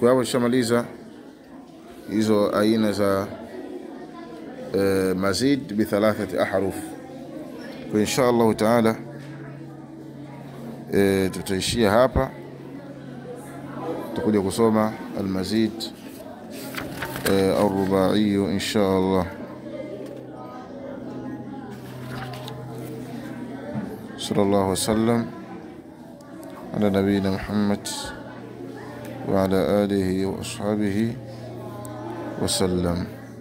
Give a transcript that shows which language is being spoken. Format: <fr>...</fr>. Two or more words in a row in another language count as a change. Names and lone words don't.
<sw>Kwa hapo tushamaliza hizo aina za</sw> <ar>مزيد بـ 3 أحرف.</ar> <sw>Kwa</sw> <ar>إن شاء الله تعالى</ar> <sw>tutaishia hapa, tutakuja kusoma</sw> <ar>المزيد الرباعي إن شاء الله. صلى الله وسلم على نبينا محمد وعلى آله وأصحابه وسلم.</ar>